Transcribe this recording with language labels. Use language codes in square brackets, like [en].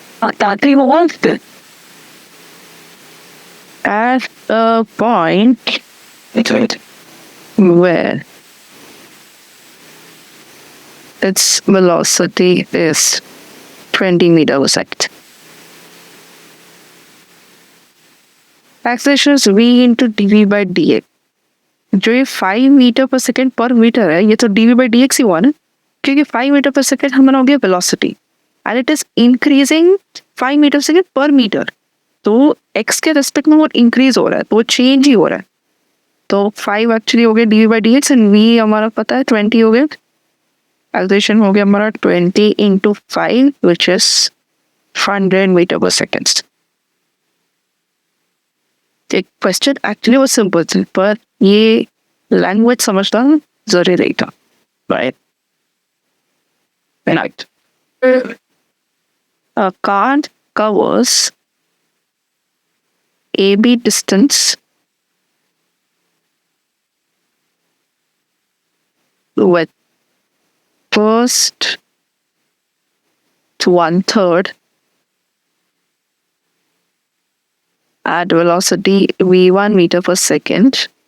[en] At a point where its velocity is 20 meters per second. Acceleration is v into dv by dx. [hi] जो ये 5 metre पर second पर metre है, ये तो dv by dx ही हुआ ना, क्योंकि 5 मीटर पर सेकेंड हमारा हो गया velocity [en] And it is increasing 5 metre per second per metre. [hi] तो x के रेस्पेक्ट में वो इंक्रीज हो रहा है, तो वो चेंज ही हो रहा है. तो 5 एक्चुअली हो गया dv by dx and v हमारा पता है 20 हो गया. एक्सेलरेशन हो गया हमारा 20 into 5 which is 100 मीटर पर सेकेंड. एक क्वेश्चन एक्चुअली वो सिंपल थी, पर ये लैंग्वेज समझना जरूरी नहीं था. [en] Right. A card covers AB distance with first to 1/3 at velocity v1 meter per second.